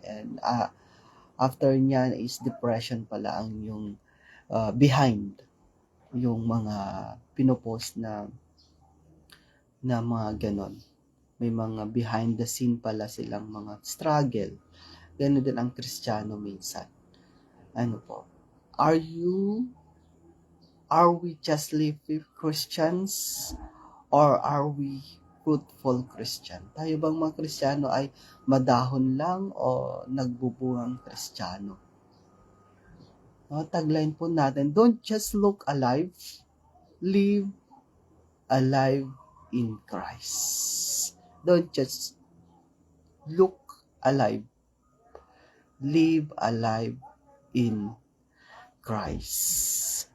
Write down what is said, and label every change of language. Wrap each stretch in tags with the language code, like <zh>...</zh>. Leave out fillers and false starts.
<tl>And after nyan is depression pala ang yung behind yung mga pinopost na mga ganon. May mga behind the scene pala silang mga struggle. Ganon din ang Kristiyano minsan.</tl> <en>Are we just living Christians or are we fruitful Christian?</en> <tl>Tayo bang mga Kristiyano ay madahon lang o nagbubungang Kristiyano?</tl> <en>Tagline</en> <tl>po natin,</tl> <en>don't just look alive, live alive in Christ. Don't just look alive, live alive in Christ.</en>